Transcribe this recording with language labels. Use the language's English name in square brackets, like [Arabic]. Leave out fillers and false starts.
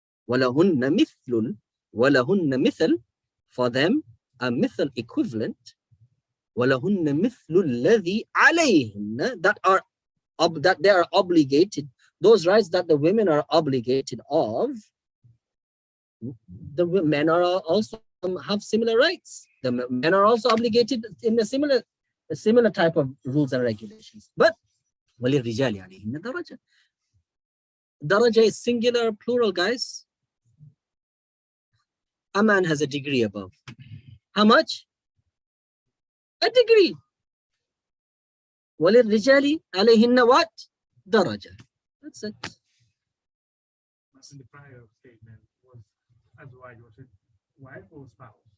[Arabic] وَلَهُنَّ مِثْلٌ, [English] for them, a mithl equivalent, [Arabic] وَلَهُنَّ مِثْلُ الَّذِي عَلَيْهِنَّ, [English] that they are obligated, those rights that the women are obligated of, the men are also have similar rights. The men are also obligated in a similar type of rules and regulations. [Arabic] But وَلِلرِّجَالِ عَلَيْهِنَّ دَرَجَةٌ. [English] Daraja is singular, plural, guys. A man has a degree above. How much? A degree. [Arabic] وَلِلرِّجَالِ عَلَيْهِنَّ what? [English] Daraja. That's it. In the prior statement was azwaj, was it wife or spouse?